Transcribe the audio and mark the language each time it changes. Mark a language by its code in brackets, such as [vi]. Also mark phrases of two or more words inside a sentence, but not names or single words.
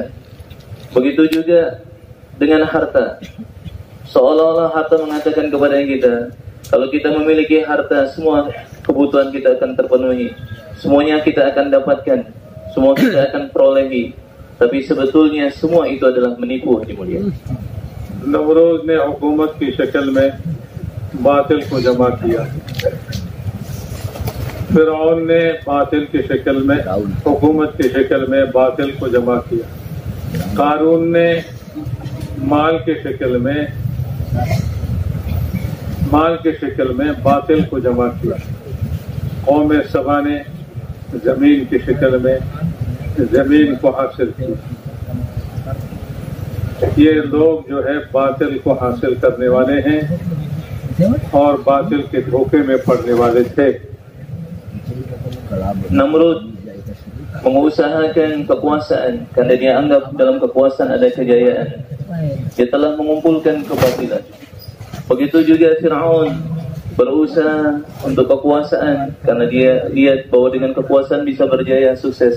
[id] Begitu juga dengan harta, seolah-olah harta mengatakan kepada kita, kalau kita memiliki harta, semua kebutuhan kita akan terpenuhi, semuanya kita akan dapatkan, semua kita akan perolehi. Tapi sebetulnya semua itu adalah menipu, Haji Mulia. [ur] نمرود نے حکومت کی شکل میں باطل کو جمع کیا، فرعون نے باطل کی شکل میں، حکومت کی شکل میں باطل کو جمع کیا، قارون نے مال کی شکل میں باطل کو جمع کیا، قوم سبا نے زمین کی شکل میں زمین کو حاصل کیا. یہ لوگ جو ہے باطل کو حاصل کرنے والے ہیں اور باطل کے دھوکے میں پڑنے والے تھے. [id] Namrud mengusahakan kekuasaan karena dia anggap dalam kekuasaan ada kejayaan. Dia telah mengumpulkan kebatilan. Begitu juga Fir'aun berusaha untuk kekuasaan karena dia lihat bahwa dengan kekuasaan bisa berjaya, sukses.